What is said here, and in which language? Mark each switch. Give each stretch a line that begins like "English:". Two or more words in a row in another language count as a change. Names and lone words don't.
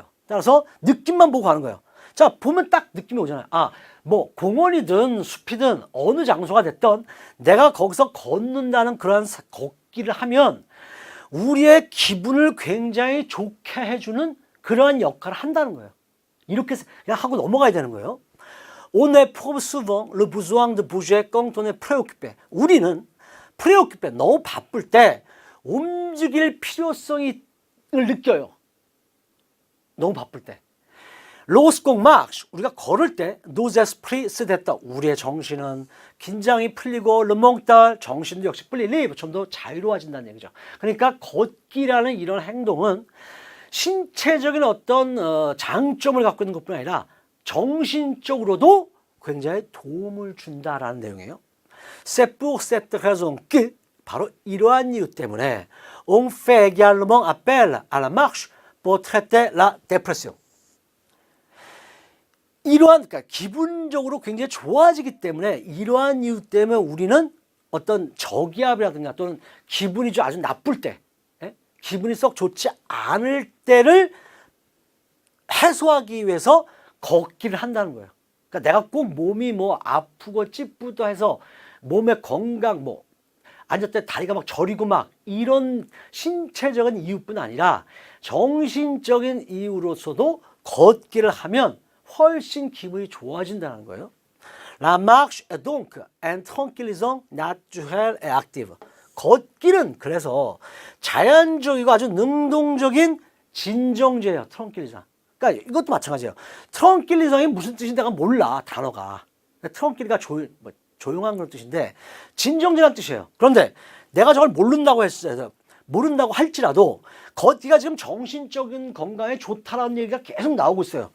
Korean: 따라서 느낌만 보고 가는 거예요. 자, 보면 딱 느낌이 오잖아요. 아, 뭐 공원이든 숲이든 어느 장소가 됐든 내가 거기서 걷는다는 그런 걷기를 하면 우리의 기분을 굉장히 좋게 해주는 그러한 역할을 한다는 거예요. 이렇게 그냥 하고 넘어가야 되는 거예요.
French: On éprouve souvent le besoin de bouger quand on est préoccupé.
Korean: 우리는 préoccupé, 너무 바쁠 때 움직일 필요성을 느껴요. 너무 바쁠 때.
French: Lorsqu'on marche,
Korean: 우리가 걸을 때
French: nos esprits se détendent.
Korean: 우리의 정신은 긴장이 풀리고
French: le mental,
Korean: 정신도 역시 풀리고 좀 더 자유로워진다는 얘기죠. 그러니까 걷기라는 이런 행동은 신체적인 어떤 장점을 갖고 있는 것뿐 아니라 정신적으로도 굉장히 도움을 준다라는 내용이에요.
French: C'est pour cette raison que,
Korean: 바로 이러한 이유 때문에
French: on fait également appel à la marche pour traiter la dépression.
Korean: 이러한, 그러니까 기분적으로 굉장히 좋아지기 때문에 이러한 이유 때문에 우리는 어떤 저기압이라든가 또는 기분이 좀 아주 나쁠 때, 기분이 썩 좋지 않을 때를 해소하기 위해서 걷기를 한다는 거예요. 그러니까 내가 꼭 몸이 뭐 아프고 찌뿌도 해서 몸의 건강, 뭐 앉을 때 다리가 막 저리고 막 이런 신체적인 이유뿐 아니라 정신적인 이유로서도 걷기를 하면 훨씬 기분이 좋아진다는 거예요.
French: La marche est donc un tranquillisant naturel et actif.
Korean: 걷기는 그래서 자연적이고 아주 능동적인 진정제예요. 트렁킬리상. 그러니까 이것도 마찬가지예요. 트렁킬리상이 무슨 뜻인지 내가 몰라, 단어가. 트렁킬리가 조용한 그런 뜻인데 진정제라는 뜻이에요. 그런데 내가 저걸 모른다고 할지라도 걷기가 지금 정신적인 건강에 좋다라는 얘기가 계속 나오고 있어요.